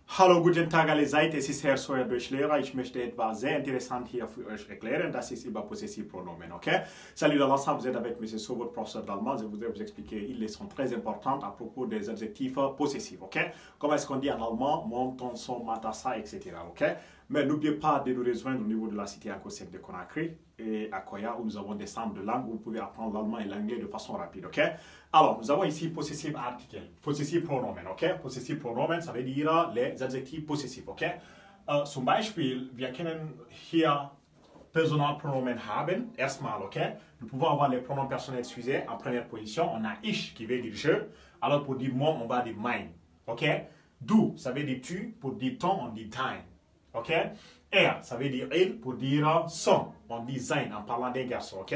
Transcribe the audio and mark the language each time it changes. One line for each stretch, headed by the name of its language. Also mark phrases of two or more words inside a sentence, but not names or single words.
German: Hallo, guten Tag allerseits, es ist Herr Sawyer Deutschlehrer. Ich möchte etwas sehr interessant hier für euch erklären. Das ist über Possessivpronomen, ok?
French: Salut l'ensemble, vous êtes avec M. So, votre professeur d'allemand. Je voudrais vous expliquer une leçon très importante à propos des adjectifs possessifs, ok? Comment est-ce qu'on dit en allemand mon, ton, son, ma, ta, sa, etc., ok? Mais n'oubliez pas de nous rejoindre au niveau de la cité Akosek de Conakry et à Koya où nous avons des centres de langue où vous pouvez apprendre l'allemand et l'anglais de façon rapide, ok? Alors, nous avons ici
German: possessive article, possessive pronomen,
French: ok?
German: Possessive pronomen,
French: ça veut dire les adjectifs possessifs, ok?
German: Zum Beispiel, wir können hier Personalpronomen haben, erstmal, ok?
French: Nous pouvons avoir les pronoms personnels sujet en première position. On a ich qui veut dire je. Alors pour dire mon, on va dire mein, ok? Du, ça veut dire tu. Pour dire ton, on dit dein, ok? Ça veut dire il. Pour dire son, on dit sein en parlant d'un garçon, ok?